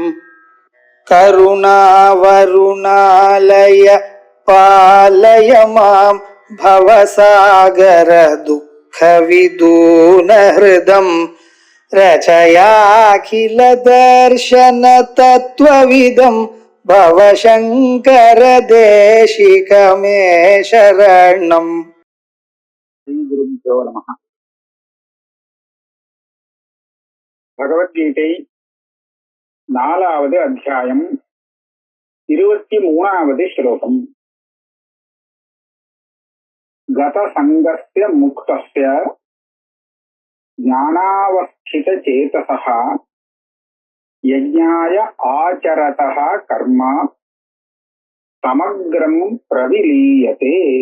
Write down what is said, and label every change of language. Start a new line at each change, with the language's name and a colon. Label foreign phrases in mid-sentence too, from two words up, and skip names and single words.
Sanskrit: करुणावरुणालय पालय मां भवसागर दुःखविदून हृदं रचयाखिल दर्शन तत्त्वविदं भवशङ्कर देशिकमे शरणम्. श्रीगुरुभ्यो नमः.
Tamil: பகவத்கீதை 4வது அத்தியாயம் 23வது ஸ்லோகம்.
Sanskrit: गत सङ्गस्य मुक्तस्य ज्ञानावस्थित चेतसः यज्ञाय आचरतः कर्म समग्रं प्रविलीयते.